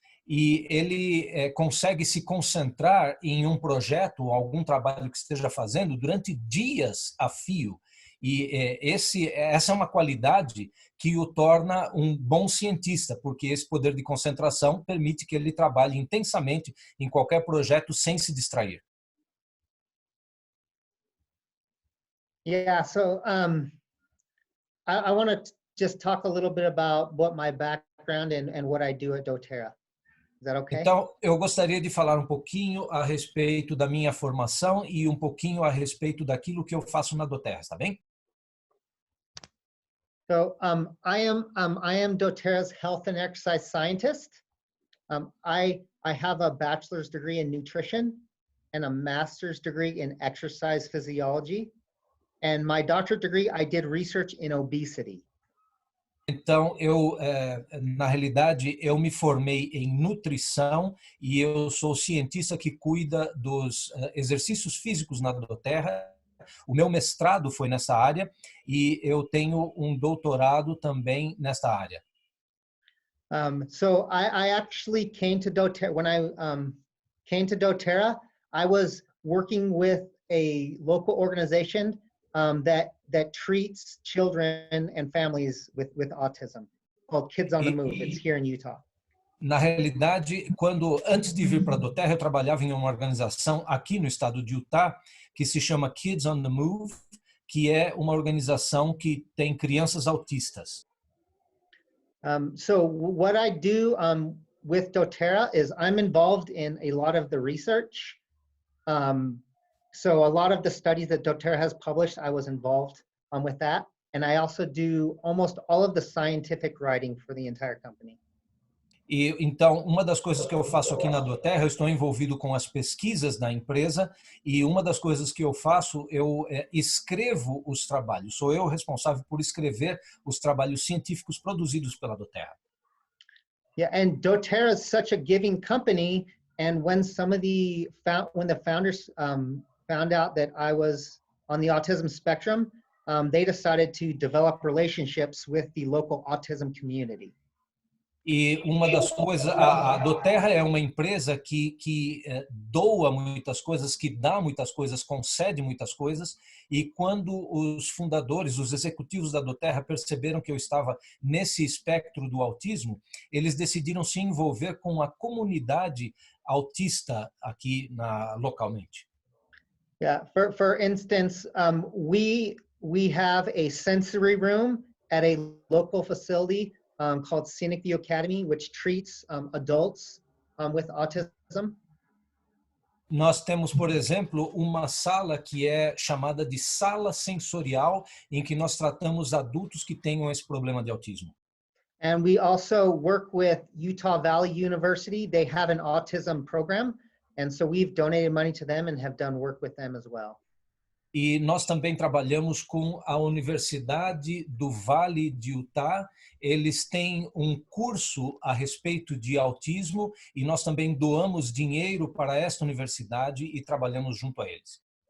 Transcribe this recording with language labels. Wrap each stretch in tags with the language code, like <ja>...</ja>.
<pt>E ele consegue se concentrar em um projeto, algum trabalho que esteja fazendo durante dias a fio. E essa é uma qualidade que o torna um bom cientista, porque esse poder de concentração permite que ele trabalhe intensamente em qualquer projeto sem se distrair.</pt> <en>Yeah, so I want to just talk a little bit about what my background and what I do at doTERRA. Is that okay?</en> <pt>Então, eu gostaria de falar um pouquinho a respeito da minha formação e um pouquinho a respeito daquilo que eu faço na doTERRA, está bem?</pt> <en>So I am doTERRA's health and exercise scientist. I have a bachelor's degree in nutrition and a master's degree in exercise physiology. And my doctorate degree, I did research in obesity.</en> <pt>Então, na realidade, eu me formei em nutrição e eu sou cientista que cuida dos exercícios físicos na doTERRA. O meu mestrado foi nessa área e eu tenho um doutorado também nesta área.</pt> <en>So I actually came to doTERRA. When I came to doTERRA, I was working with a local organization that treats children and families with autism, called Kids on the Move. It's here in Utah.</en> <pt>Na realidade, antes de vir para a doTERRA, eu trabalhava em uma organização aqui no estado de Utah que se chama Kids on the Move, que é uma organização que tem crianças autistas.</pt> <en>So what I do with doTERRA is I'm involved in a lot of the research. So a lot of the studies that doTERRA has published, I was involved with that. And I also do almost all of the scientific writing for the entire company.</en> <pt>E então, uma das coisas que eu faço aqui na doTERRA, eu estou envolvido com as pesquisas da empresa e uma das coisas que eu faço, eu escrevo os trabalhos. Sou eu responsável por escrever os trabalhos científicos produzidos pela doTERRA.</pt> <en>Yeah, and doTERRA is such a giving company, and when the founders found out that I was on the autism spectrum, they decided to develop relationships with the local autism community.</en> <pt>E uma das coisas, a doTERRA é uma empresa que doa muitas coisas, que dá muitas coisas, concede muitas coisas, e quando os fundadores, os executivos da doTERRA perceberam que eu estava nesse espectro do autismo, eles decidiram se envolver com a comunidade autista aqui localmente.</pt> <en>Yeah, for instance, we have a sensory room at a local facility called Scenic View Academy, which treats adults with autism.</en> <pt>Nós temos, por exemplo, uma sala que é chamada de sala sensorial, em que nós tratamos adultos que tenham esse problema de autismo.</pt> <en>And we also work with Utah Valley University. They have an autism program. And so we've donated money to them and have done work with them as well.</en> <pt>E nós também trabalhamos com a Universidade do Vale de Utah. Eles têm um curso a respeito de autismo e nós também doamos dinheiro para esta universidade e trabalhamos junto a eles.</pt>